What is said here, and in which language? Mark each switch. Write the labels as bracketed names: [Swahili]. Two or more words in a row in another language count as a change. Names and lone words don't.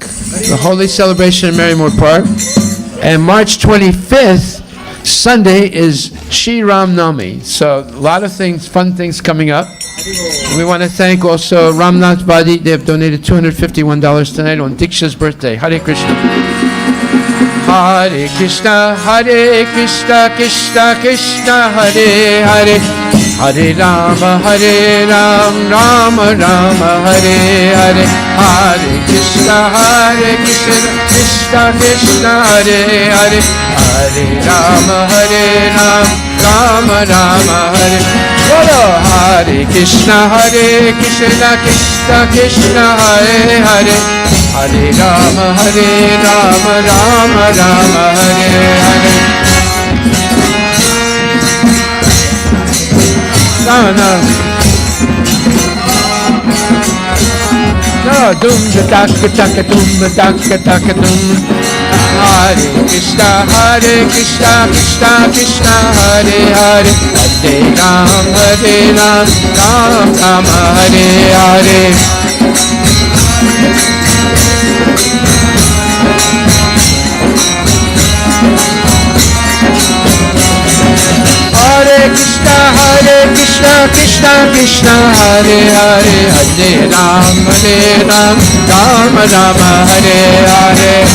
[English] The Holi celebration in Marymore Park. And March 25th, Sunday, is Shri Ram Navami. So a lot of things, fun things coming up. We want to thank also Ramnath Vadi. They have donated $251 tonight on Diksha's birthday. [Sanskrit] हरे कृष्ण. हरे कृष्ण, हरे कृष्ण, कृष्ण कृष्ण, हरे हरे. हरे राम, राम राम, हरे हरे. हरे कृष्ण, कृष्ण कृष्ण, हरे हरे. हरे राम, राम राम, हरे. बोलो हरे कृष्ण, कृष्ण कृष्ण, हरे हरे. हरे राम, राम राम, हरे हरे. [English] No. No, dum da taka taka dum da taka taka dum. [Sanskrit] हरे कृष्ण, कृष्ण कृष्ण, हरे हरे, हरे राम, राम राम, हरे हरे. हरे कृष्ण, कृष्ण कृष्ण, हरे हरे, हरे राम, राम राम, हरे हरे.